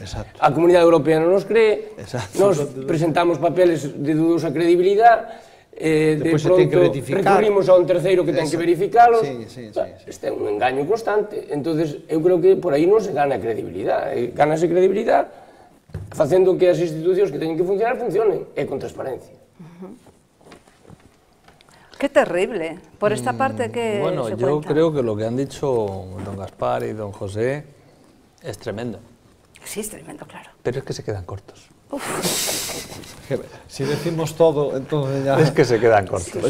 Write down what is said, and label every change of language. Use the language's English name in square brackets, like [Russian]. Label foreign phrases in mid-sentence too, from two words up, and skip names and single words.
[Galician] A Comunidade Europea non nos cree, nos presentamos [Spanish] papeles de dudosa [Galician] credibilidade, de pronto recurrimos a un terceiro que ten que verificalo. Este é un engaño constante. Entonces eu creo que por aí non se gana credibilidade, gánase credibilidade facendo que as institucións que teñen que funcionar funcionen e con transparencia. [Spanish] Qué terrible. Por esta parte que bueno, se yo cuenta. creo que lo que han dicho don Gaspar y don José es tremendo. Sí, es tremendo, claro. Pero es que se quedan cortos. Si decimos todo, entonces ya... Es que se quedan cortos.